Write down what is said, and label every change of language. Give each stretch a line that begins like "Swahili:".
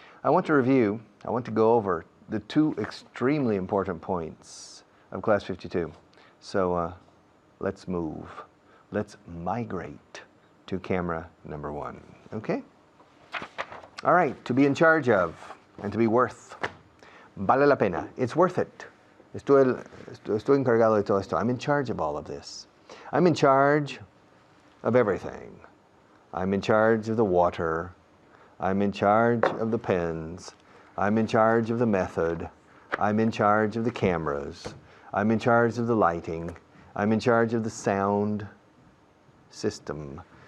English: I want to review, I want to go over the two extremely important points of class 52. So let's move. Let's migrate to camera number 1. Okay? All right, to be in charge of and to be worth.
Spanish: Vale la pena.
English: It's worth it.
Spanish: Estoy encargado de todo esto.
English: I'm in charge of all of this. I'm in charge of everything. I'm in charge of the water. I'm in charge of the pens. I'm in charge of the method. I'm in charge of the cameras. I'm in charge of the lighting. I'm in charge of the sound system.